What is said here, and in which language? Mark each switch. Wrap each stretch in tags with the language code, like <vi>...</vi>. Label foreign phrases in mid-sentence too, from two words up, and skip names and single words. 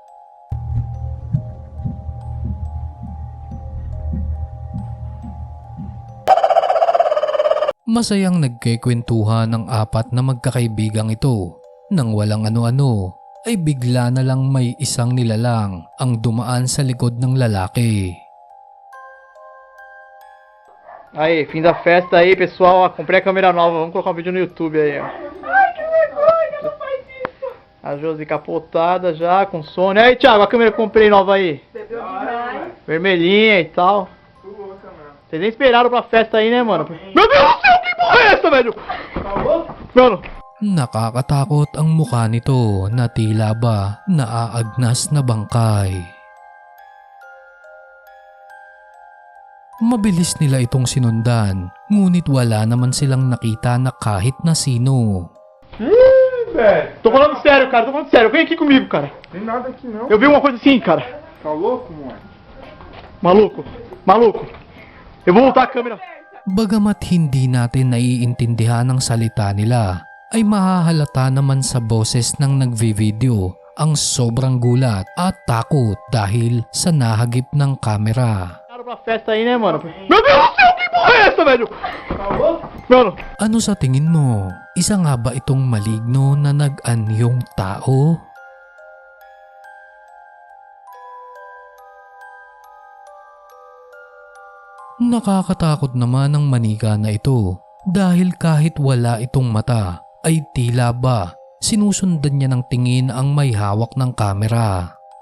<tl>Masayang nagkikwentuhan ng apat na magkakaibigang ito. Nang walang ano-ano ay bigla na lang may isang nilalang ang dumaan sa likod ng lalaki.</tl> <pt>Aí, fim da festa aí, pessoal. Ó, comprei a câmera nova. Vamos colocar um vídeo no YouTube aí, ó. Ai, que vergonha, não faz isso! A Josi capotada já, com sono. Aí, Thiago, a câmera que eu comprei nova aí. Bebeu demais. Vermelhinha e tal. Vocês nem esperaram pra festa aí, né, mano? Meu Deus do céu, que porra é essa, velho? Mano.</pt> <tl>Nakakatakot ang mukha nito na tila ba naaagnas na bangkay. Mabilis nila itong sinundan, ngunit wala naman silang nakita na kahit na sino.</tl> <pt>Velho. Tô falando sério, cara. Tô falando sério. Vem aqui comigo, cara. Tem nada aqui não. Eu vi uma coisa assim, cara. Tá louco, mano? Maluco. Maluco. Eu vou voltar a câmera.</pt> <tl>Bagamat hindi natin naiintindihan ang salita nila, ay mahahalata naman sa boses ng nagvi-video ang sobrang gulat at takot dahil sa nahagip ng kamera.</tl> <pt>Pra festa aí, né, mano? Meu Deus do céu, que porra é essa, velho? Tá louco? Mano.</pt> <tl>Ano sa tingin mo? Isa nga ba itong maligno na nag-anyong tao? Nakakatakot naman ang manika na ito dahil kahit wala itong mata ay tila ba sinusundan niya ng tingin ang may hawak ng kamera.</tl>